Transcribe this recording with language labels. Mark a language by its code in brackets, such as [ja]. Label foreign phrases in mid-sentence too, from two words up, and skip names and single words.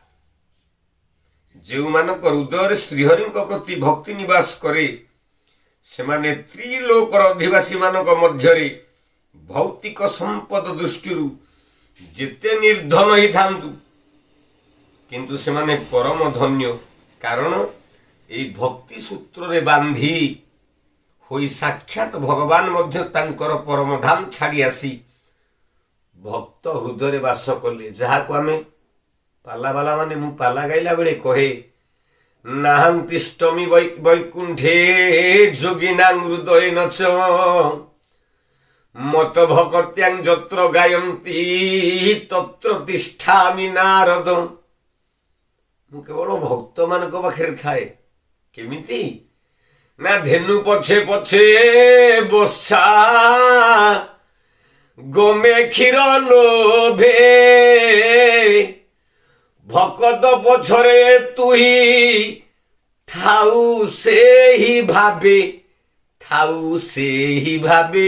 [or] ଜେଉ ମାନକ ହୃଦୟ ଶ୍ରୀହରି ପ୍ରତି ଭକ୍ତି ନିବାସ କରେ ସେମାନେ ତ୍ରିଲୋକର ଅଧିବାସୀ ମାନକ ମଧ୍ୟରେ ଭୌତିକ ସମ୍ପଦ ଦୃଷ୍ଟି ଯେତେ ନିର୍ଧନ ହିଁ ଥାଆନ୍ତୁ କିନ୍ତୁ ସେମାନେ ପରମ ଧନ୍ୟ। କାରଣ ଏହି ଭକ୍ତି ସୂତ୍ର ରେ ବାନ୍ଧି ହୋଇ ସାକ୍ଷାତ ଭଗବାନ ମଧ୍ୟ ତାଙ୍କର ପରମ ଧାମ ଛାଡ଼ି ଆସି ଭକ୍ତ ହୃଦୟ ବାସ କଲେ। ଯାହା କୁ ଆମେ ପାଲା ବାଲା ମାନେ ମୁଁ ପାଲା ଗାଇଲା ବେଳେ କହେ [sa] नाहंतिष्टमी वैकुंठे जोगिना हृदय नच मत भक्त्यां जत्र गायन्ति तत्र तिष्ठामि नारद। [or] ମୁଁ କେବଳ ଭକ୍ତ ମାନକ ପାଖେ ଥାଏ। କେମିତି ନା ଧେନୁ ପଛେ ପଛେ ବସା ଗୋମେ କ୍ଷୀର ଲୋଭେ ଭକତ ପଛରେ ତୁହି ଥାଉ ସେ ହି ଭାବେ, ଥାଉ ସେ ହି ଭାବେ।